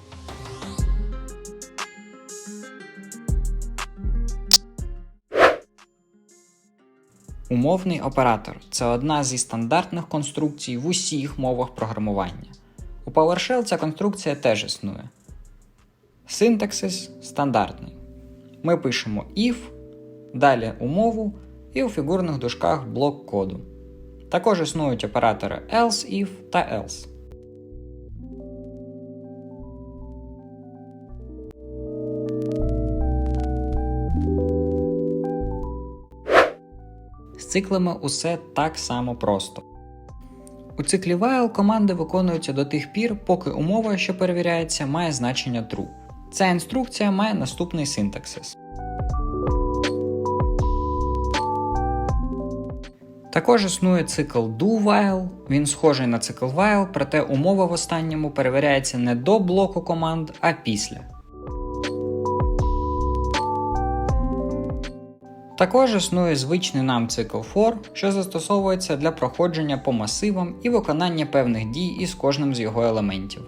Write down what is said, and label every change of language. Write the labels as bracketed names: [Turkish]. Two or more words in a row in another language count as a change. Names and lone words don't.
[Ukrainian] Умовний оператор – це одна зі стандартних конструкцій в усіх мовах програмування. У PowerShell ця конструкція теж існує. Синтаксис стандартний. Ми пишемо if, далі умову і у фігурних дужках блок коду. Також існують оператори [English] else if [Ukrainian] та else. З циклами усе так само просто. У циклі while команди виконуються до тих пір, поки умова, що перевіряється, має значення true. Ця інструкція має наступний синтаксис. Також існує цикл do-while, він схожий на цикл while, проте умова в останньому перевіряється не до блоку команд, а після. Також існує звичний нам цикл for, що застосовується для проходження по масивам і виконання певних дій із кожним з його елементів.